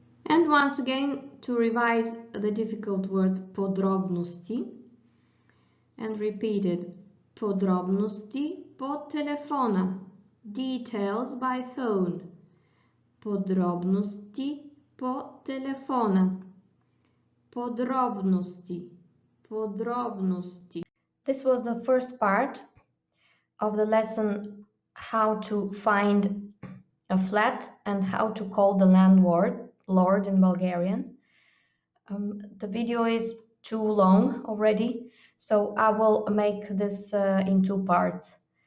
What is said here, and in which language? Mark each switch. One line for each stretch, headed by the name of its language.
English: And once again, to revise the difficult word подробности, and repeat it.
Bulgarian: Подробности по телефона.
English: Details by phone.
Bulgarian: Подробности по телефона. Подробности. Подробности.
English: This was the first part of the lesson, how to find a flat and how to call the landlord. landlord in Bulgarian. The video is too long already, so I will make this in two parts.